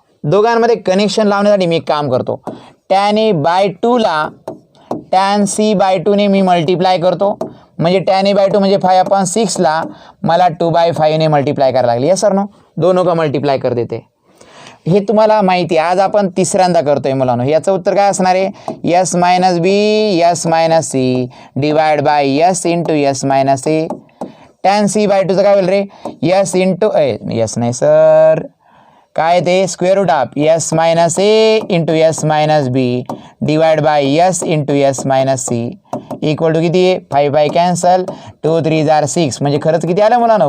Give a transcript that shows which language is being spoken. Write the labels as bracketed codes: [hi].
[mr] दोघांमध्ये कनेक्शन लावण्यासाठी मी एक काम करतो. tan A/2 ला tan C/2 ने मी मल्टिप्लाय करतो, म्हणजे tan A/2 म्हणजे 5/6 ला मला 2/5 ने मल्टिप्लाय करायला लागली. यस सर नो, [hi] दोनों का मल्टिप्लाय कर देते. [mr] हे तुम्हाला माहिती आहे. आज आपण तिसऱ्यांदा करतोय मुलांनो. याचं उत्तर काय असणार आहे? S - B S - C divide by S into S - A. tan C/2चं काय होईल रे? S इंटू यस नाही सर, काय ते square route of S - A into S - B divide by S into S - C equal to किती आहे? 5 cancel, 2 3 जार 6 म्हणजे खरंच किती आलं मुलांनो?